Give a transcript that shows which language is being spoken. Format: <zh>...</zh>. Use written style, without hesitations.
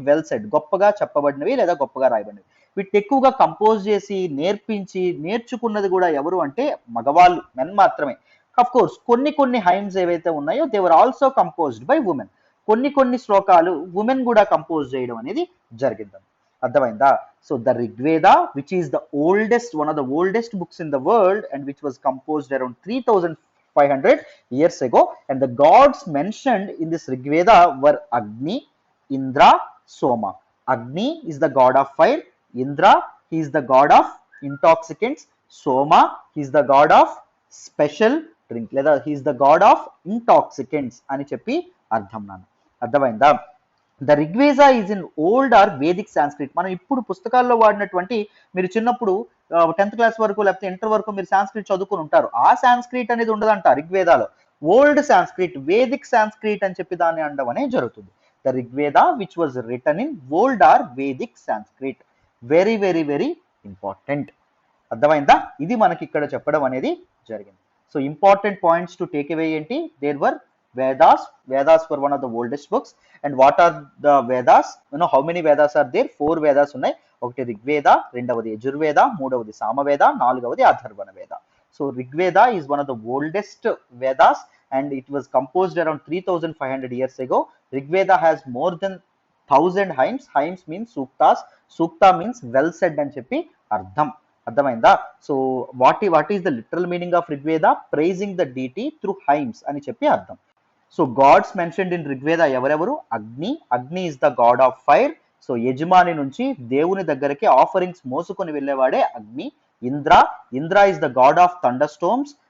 <en>well said,</en> <te>గొప్పగా చెప్పబడినవి లేదా గొప్పగా రాయబడినవి. వీటిని ఎక్కువగా కంపోజ్ చేసి నేర్పించి నేర్చుకున్నది కూడా ఎవరు అంటే మగవాళ్ళు, మెన్ మాత్రమే.</te> <en>of course</en> <te>కొన్ని హైమ్స్ ఏవైతే ఉన్నాయో</te> <en>They were also composed by women.</en> <te>కొన్ని శ్లోకాలు ఉమెన్ కూడా కంపోజ్ చేయడం అనేది జరిగింది. అర్థమైందా?</te> <en>So the Rigveda which is the oldest, one of the oldest books in the world and which was composed around 3500 years ago, and the gods mentioned in this Rigveda were Agni, Indra, Soma. Agni is the god of fire, Indra he is the god of intoxicants, Soma he is the god of special drink,</en> <te>లేదా</te> <en>he is the god of intoxicants</en> <te>అని చెప్పి అర్థం. అర్థమైందా?</te> <en>The Rigveda is in old or Vedic Sanskrit.</en> <te>మనం ఇప్పుడు పుస్తకాల్లో వాడినటువంటి, మీరు చిన్నప్పుడు 10th క్లాస్ వరకు లేకపోతే ఇంటర్ వరకు మీరు సాంస్క్రిట్ చదువుకుని ఉంటారు. ఆ సాంస్క్రిట్ అనేది ఉండదంట రిగ్వేదాలో. ఓల్డ్ సాంస్క్రిట్, వేదిక్ సాంస్క్రిట్ అని చెప్పి దాన్ని అనడం అనేది జరుగుతుంది.</te> <en>The Rigveda which was written in old or Vedic Sanskrit. Very very very important.</en> <te>అర్థమైందా? ఇది మనకి ఇక్కడ చెప్పడం అనేది జరిగింది.</te> <en>so important points to take away</en> <te>ఏంటి?</te> <en>There were Vedas. Vedas were one of the oldest books. And what are the Vedas? You know how many Vedas are there?</en> <te>4 Vedas ఉన్నాయి. ఒకటి రిగ్వేద, రెండవది యజుర్వేద, మూడవది సామవేద, నాలుగవది అథర్వణ వేద.</te> <en>So Rigveda is one of the oldest Vedas and it was composed around 3500 years ago. Rigveda has more than 1000 hymns. Hymns means suktas. Sukta means well said</en> <te>అని చెప్పి అర్థం. అర్థమైందా?</te> <en>So what is the literal meaning of Rigveda? Praising the deity through hymns</en> <te>అని చెప్పి అర్థం.</te> <en>so gods mentioned in Rigveda</en> <te>ఎవరెవరు?</te> <en>Agni. Agni is the god of fire.</en> <te>So యజమాని నుంచి దేవుని దగ్గరికి ఆఫరింగ్స్ మోసుకొని వెళ్ళేవాడే అగ్ని.</te> <en>Indra. Indra is the god of thunder storms.</en>